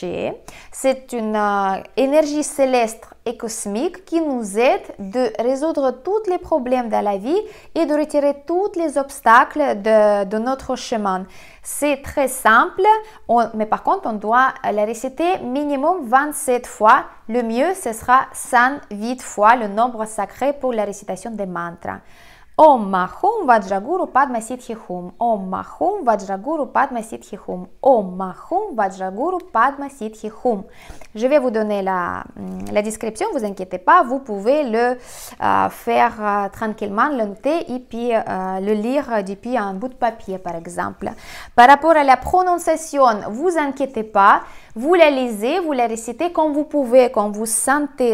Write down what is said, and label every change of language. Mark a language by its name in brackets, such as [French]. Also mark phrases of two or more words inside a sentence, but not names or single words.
[French] C'est une énergie céleste et cosmique qui nous aide de résoudre tous les problèmes dans la vie et de retirer tous les obstacles de notre chemin. C'est très simple, mais par contre, on doit la réciter minimum 27 fois. Le mieux, ce sera 108 fois le nombre sacré pour la récitation des mantras. [Sanskrit] Om Mahum Vajraguru Padma Siddhi Hum. Om Mahum Vajraguru Padma Siddhi Hum. Om Mahum Vajraguru Padma Siddhi Hum. [French] Je vais vous donner la description, ne vous inquiétez pas, vous pouvez le faire tranquillement, le noter et puis le lire depuis un bout de papier par exemple. Par rapport à la prononciation, vous inquiétez pas, vous la lisez, vous la récitez comme vous pouvez, comme vous sentez.